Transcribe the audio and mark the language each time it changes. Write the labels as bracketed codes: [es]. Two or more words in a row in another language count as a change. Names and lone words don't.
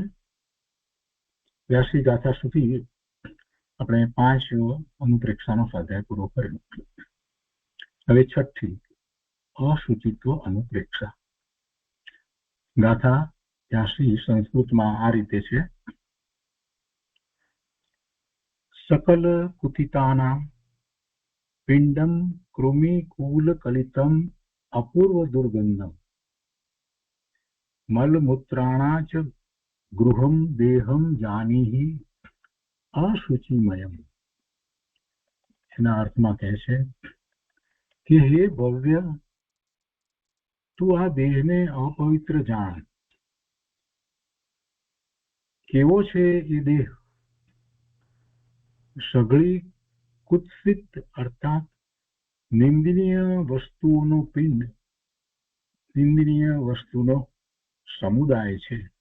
[gu] વ્યાસી ગાથા સુધી આપણે 5 અનુપ્રેક્ષાનો સ્વાધ્યાય પૂરો કર્યો. હવે 6ઠી અશુચિત્વ અનુપ્રેક્ષા. ગાથા 83 સંસ્કૃતમાં આ રીતે છે. [sa] सकल कुथितानां पिंडम कृमिकूल कलितम अपूर्व दुर्गंधम मलमूत्राणा च गृहम देहम जानीहि अशुचिमयम. [gu] એના અર્થમાં કહે છે કે હે ભવ્ય, તું આ દેહને અપવિત્ર જાણ. કેવો છે એ દેહ? સઘળી કુત્સિત અર્થાત નિંદનીય વસ્તુઓનો પિંડ, નિંદનીય વસ્તુનો સમુદાય છે.